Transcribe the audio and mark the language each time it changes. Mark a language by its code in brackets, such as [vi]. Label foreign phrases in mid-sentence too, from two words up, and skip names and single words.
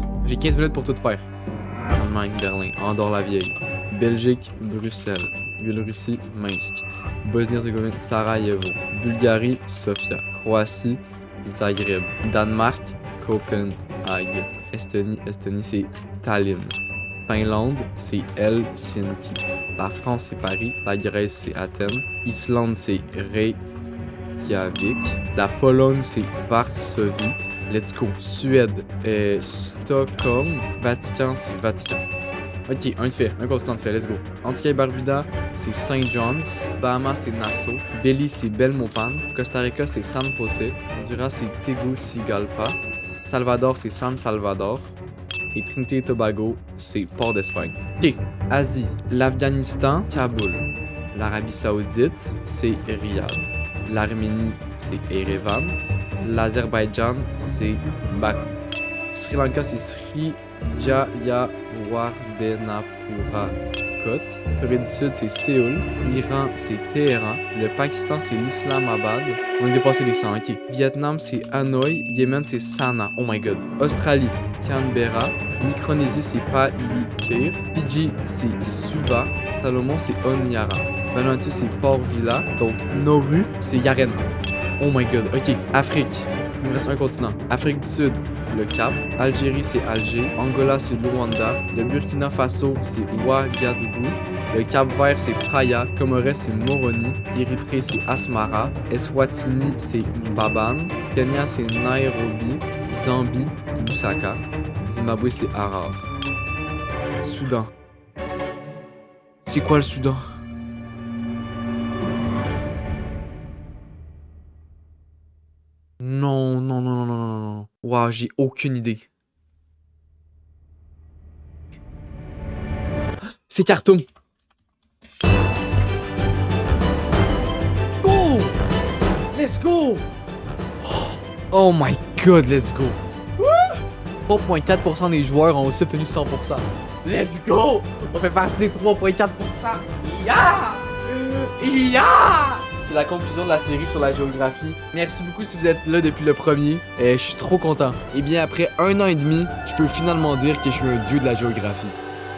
[fr] J'ai 15 minutes pour tout faire. Allemagne, Berlin, Andorre-la-Vieille, Belgique, Bruxelles, Biélorussie, Minsk, Bosnie-Herzégovine, Sarajevo, Bulgarie, Sofia, Croatie, Zagreb, Danemark, Copenhague, Estonie, c'est Tallinn, Finlande, c'est Helsinki, la France, c'est Paris, la Grèce, c'est Athènes, Islande, c'est Reykjavik, la Pologne, c'est Varsovie. [en] Let's go. [fr] Suède, Stockholm, Vatican, c'est Vatican. Ok, un de fait, un continent de fait, [en] let's go. [fr] Antigua et Barbuda, c'est St. John's. Bahamas, c'est Nassau. Belize, c'est Belmopan. Costa Rica, c'est San José. Honduras, c'est Tegucigalpa. Salvador, c'est San Salvador. Et Trinité et Tobago, c'est Port d'Espagne. Ok, Asie, l'Afghanistan, Kaboul. L'Arabie Saoudite, c'est Riyad. L'Arménie, c'est Erevan. L'Azerbaïdjan, c'est Bakou. Sri Lanka, c'est Sri Jayawardenepura Kot. Corée du Sud, c'est Séoul. L'Iran, c'est Téhéran. Le Pakistan, c'est l'Islamabad. On a dépassé les 100, ok. Vietnam, c'est Hanoï. Yémen, c'est Sanaa. [en] Oh my god. [fr] Australie, Canberra. Micronésie, c'est Palikir. Fidji, c'est Suva. Salomon, c'est Honiara. Vanuatu, c'est Port Vila. Donc, Nauru, c'est Yaren. [en] Oh my god, ok. [fr] Afrique, il me reste un continent. Afrique du Sud, le Cap. Algérie, c'est Alger. Angola, c'est Luanda. Le Burkina Faso, c'est Ouagadougou. Le Cap-Vert, c'est Praia. Comores, c'est Moroni. Érythrée, c'est Asmara. Eswatini, c'est Mbabane. Kenya, c'est Nairobi. Zambie, Lusaka. Zimbabwe, c'est Harar. Soudan. C'est quoi le Soudan? Non, non, non, non, non, non, non. Waouh, j'ai aucune idée. C'est Khartoum. [en] Go! Let's go! Oh my god, let's go! [fr] 3,4% des joueurs ont aussi obtenu 100%. [en] Let's go! [fr] On fait partie des 3,4%. [en] Yeah! Yeah! [fr] C'est la conclusion de la série sur la géographie. Merci beaucoup si vous êtes là depuis le premier. Je suis trop content. Et bien après 1 an et demi, je peux finalement dire que je suis un dieu de la géographie.